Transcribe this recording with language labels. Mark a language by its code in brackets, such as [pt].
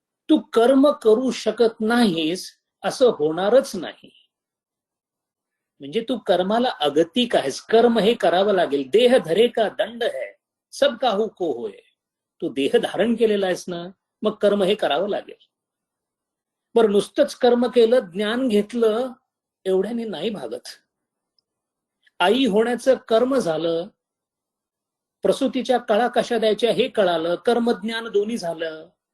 [mr] तू कर्म करू शकत नाहीस असं होणारच नाही. म्हणजे तू कर्माला अगतिक आहेस. कर्म हे करावं लागेल. [hi] देह धरे का दंड है, सब काहू को होय. [mr] तू देह धारण केलेला आहेस ना, मग कर्म हे करावं लागेल. बरं, नुसतंच कर्म केलं, ज्ञान घेतलं, एवढ्याने नाही भागत. आई होण्याचं कर्म झालं, प्रसूतीच्या कळा कशा द्यायच्या हे कळालं, कर्मज्ञान दोन्ही झालं.